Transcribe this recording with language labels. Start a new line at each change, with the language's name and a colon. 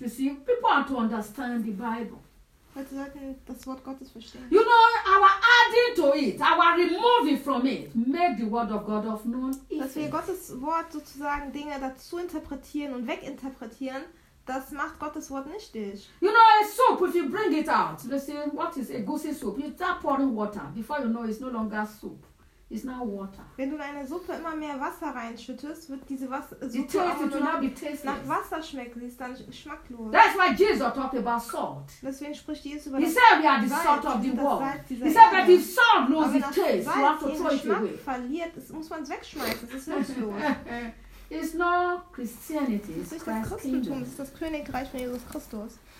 English: You see, people are to understand the Bible.
German: Leute sollten das Wort Gottes verstehen.
English: You know, our adding to it, our removing from it, make the word of God of none effect.
German: Dass wir Gottes Wort sozusagen Dinge dazu interpretieren und weginterpretieren, das macht Gottes Wort nichtig.
English: You know, a soup, if you bring it out, let's say, what is a goosey soup? You start pouring water. Before you know, it's no longer soup. is now water.
German: Wenn du in eine Suppe immer mehr Wasser reinschüttest, wird diese Suppe auch nur nach Wasser schmecken. Sie ist dann schmacklos.
English: That's why Jesus talked about salt.
German: Deswegen spricht Jesus über das Salz.
English: He said we are the salt of the world. He said that if salt loses its taste, you have to throw it away.
German: Verliert, muss man es wegschmeißen. Das ist nutzlos.
English: It's not Christianity.
German: Das ist das Christentum. Das ist das Königreich von Jesus Christus.